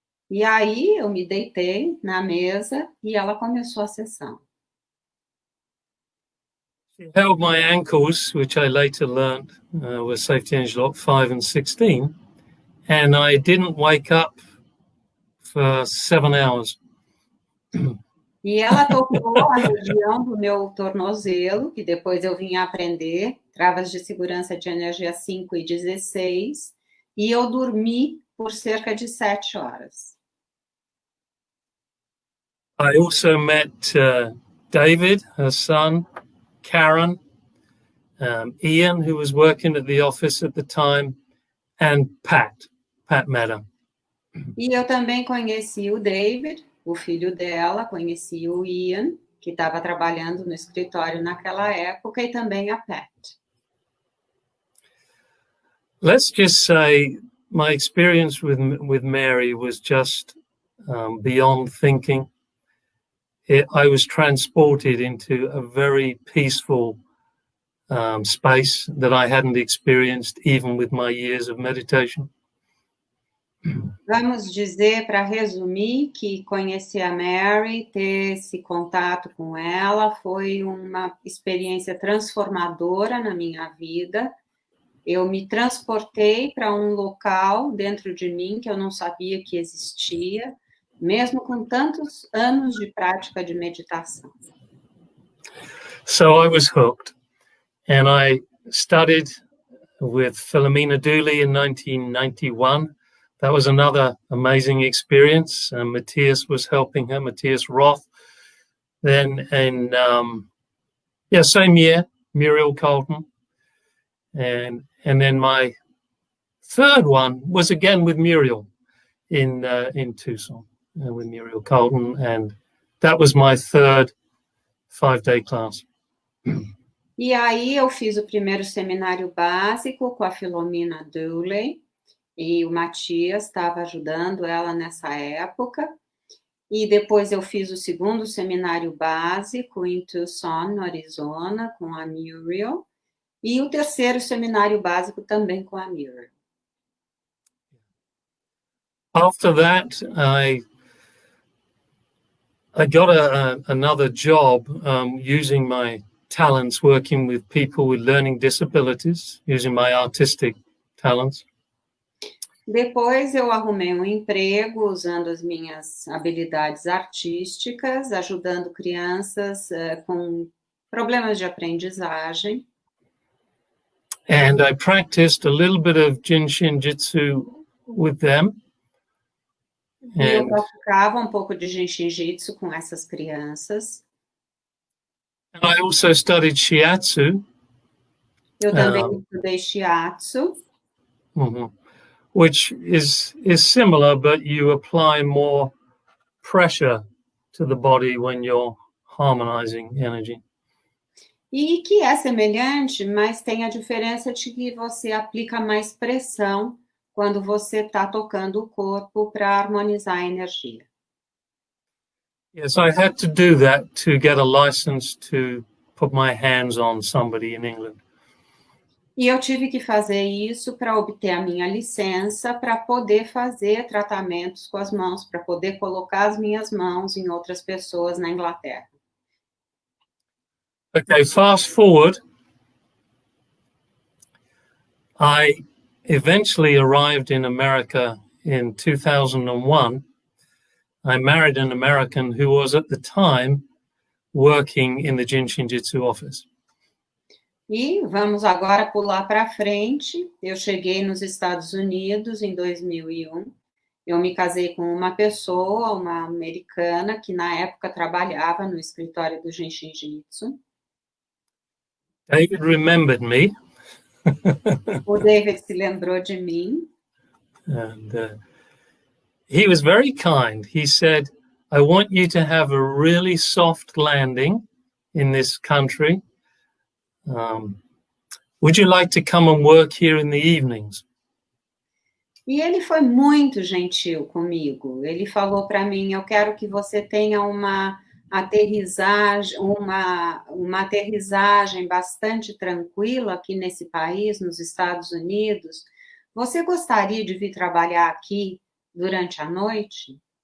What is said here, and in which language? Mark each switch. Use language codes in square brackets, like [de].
[pt] E aí eu me deitei na mesa e ela começou a sessão. [en] She held my ankles, which I later learned were safety hinge lock 5 and 16, and I didn't wake up for 7 hours. [pt] E ela tocou a região do meu tornozelo, que depois eu vim a aprender, travas de segurança de energia 5 e 16, e eu dormi por cerca de 7 horas. [en] I also met David, her son, Karen, Ian, who was working at the office at the time, and Pat Meta. [pt] E eu também conheci o David, o filho dela, conheci o Ian, que estava trabalhando no escritório naquela época, e também a Pat. [en] Let's just say my experience with Mary was just beyond thinking. I was transported into a very peaceful space that I hadn't experienced even with my years of meditation. [pt] Vamos dizer, para resumir, que conhecer a Mary, ter esse contato com ela, foi uma experiência transformadora na minha vida. Eu me transportei para um local dentro de mim que eu não sabia que existia, mesmo com tantos anos de prática de meditação. [en] So I was hooked, and I studied with Philomena Dooley in 1991. That was another amazing experience. Matthias was helping her, Matthias Roth. Then in, same year, Muriel Colton. And then my third one was again with Muriel in Tucson, with Muriel Colton. And that was my third 5-day class. [pt] E aí eu fiz o primeiro seminário básico com a Philomena Dooley, e o Matias estava ajudando ela nessa época. E depois eu fiz o segundo seminário básico em Tucson, no Arizona, com a Muriel. E o terceiro seminário básico também com a Muriel. [en] After that, I got another job using my talents, working with people with learning disabilities, using my artistic talents. [pt] Depois eu arrumei um emprego usando as minhas habilidades artísticas, ajudando crianças com problemas de aprendizagem. [en] And I practiced a little bit of Jin Shin Jyutsu with them. [pt] E eu praticava um pouco de Jin Shin Jyutsu com essas crianças. [en] I also studied Shiatsu. [pt] Eu também estudei Shiatsu. [en] Which is similar, but you apply more pressure to the body when you're harmonizing energy. [pt] E que é semelhante, mas tem a diferença de que você aplica mais pressão quando você está tocando o corpo para harmonizar a energia. [en] Yes, I had to do that to get a license to put my hands on somebody in England. [pt] E eu tive que fazer isso para obter a minha licença, para poder fazer tratamentos com as mãos, para poder colocar as minhas mãos em outras pessoas na Inglaterra. [en] Okay, fast forward. I eventually arrived in America in 2001. I married an American who was at the time working in the Jin Shin Jyutsu office. [pt] E vamos agora pular para frente. Eu cheguei nos Estados Unidos em 2001. Eu me casei com uma pessoa, uma americana, que na época trabalhava no escritório do Jin Shin Jyutsu. [en] David remembered me. [pt] O David se lembrou de mim. [en] And he was very kind. He said, I want you to have a really soft landing in this country. Would you like to come and work here in the evenings? [pt] E ele foi muito gentil comigo. Ele falou para mim, eu quero que você tenha uma aterrissagem bastante tranquila aqui nesse país, nos Estados Unidos. Você gostaria de vir trabalhar aqui durante a noite?